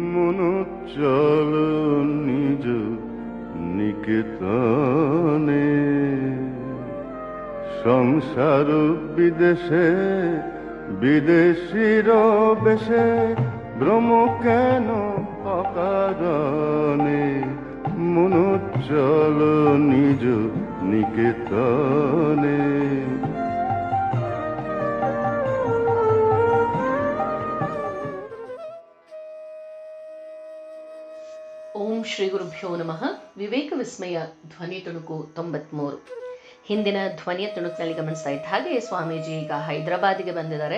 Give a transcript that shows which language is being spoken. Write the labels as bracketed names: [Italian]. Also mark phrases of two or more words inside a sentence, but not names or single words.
[Bangla] মনো চল নিজ নিকেতনে, সংসার বিদেশে বিদেশির বেশে, ভ্রম কেন অকারণে, মনো চল নিজ নিকেতনে। [Kannada] ಓಂ ಶ್ರೀ ಗುರುಭ್ಯೋ ನಮಃ. ವಿವೇಕ ವಿಸ್ಮಯ ಧ್ವನಿ ತುಣುಕು 93. ಹಿಂದಿನ ಧ್ವನಿಯ ತುಣುಕಿನಲ್ಲಿ ಗಮನಿಸ್ತಾ ಇದ್ದ ಹಾಗೆ ಸ್ವಾಮೀಜಿ ಈಗ ಹೈದರಾಬಾದಿಗೆ ಬಂದಿದ್ದಾರೆ.